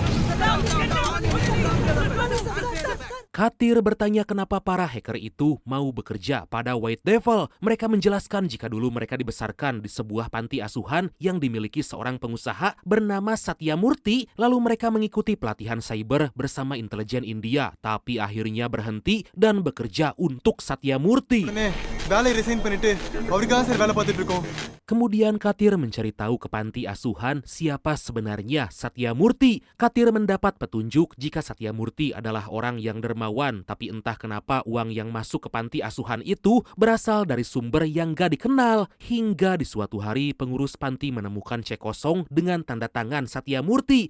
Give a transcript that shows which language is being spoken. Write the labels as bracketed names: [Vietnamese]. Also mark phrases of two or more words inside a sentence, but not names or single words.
[Indonesian] Katir bertanya kenapa para hacker itu mau bekerja pada White Devil. Mereka menjelaskan jika dulu mereka dibesarkan di sebuah panti asuhan yang dimiliki seorang pengusaha bernama Satya Murti. Lalu mereka mengikuti pelatihan cyber bersama intelijen India, tapi akhirnya berhenti dan bekerja untuk Satya Murti. [Tamil] வேலையை ரிசைன் பண்ணிட்டு அவருக்காக சார் வேலை பார்த்துட்டு இருக்கோம். [Indonesian] Kemudian Katir mencari tahu ke panti asuhan siapa sebenarnya Satya Murti. Katir mendapat petunjuk jika Satya Murti adalah orang yang dermawan, tapi entah kenapa uang yang masuk ke panti asuhan itu berasal dari sumber yang gak dikenal. Hingga di suatu hari pengurus panti menemukan cek kosong dengan tanda tangan Satya Murti.